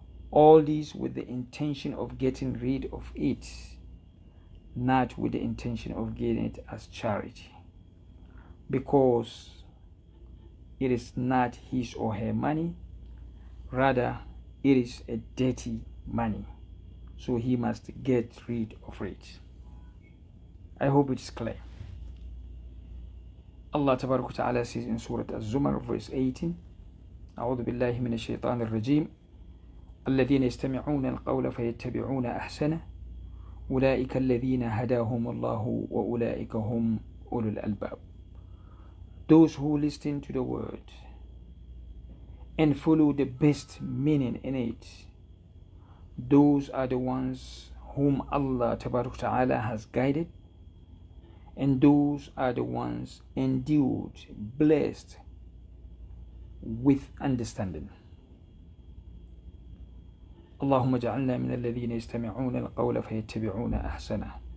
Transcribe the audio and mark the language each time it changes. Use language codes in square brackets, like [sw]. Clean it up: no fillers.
[en] All these with the intention of getting rid of it, not with the intention of getting it as charity, because it is not his or her money, rather it is a dirty money, so he must get rid of it. I hope it is clear. Allah Ta'ala says in Surah Az-Zumar verse 18, [ar] أعوذ بالله من الشيطان الرجيم الذين يستمعون القول فيتبعون أحسنه أولئك الذين هداهم الله وأولئك هم أولو الألباب. [en] Those who listen to the word and follow the best meaning in it, those are the ones whom Allah Ta'ala has guided, and those are the ones endued, blessed with understanding. [ar] اللهم اجعلنا من الذين يستمعون القول فيتبعون أحسنه.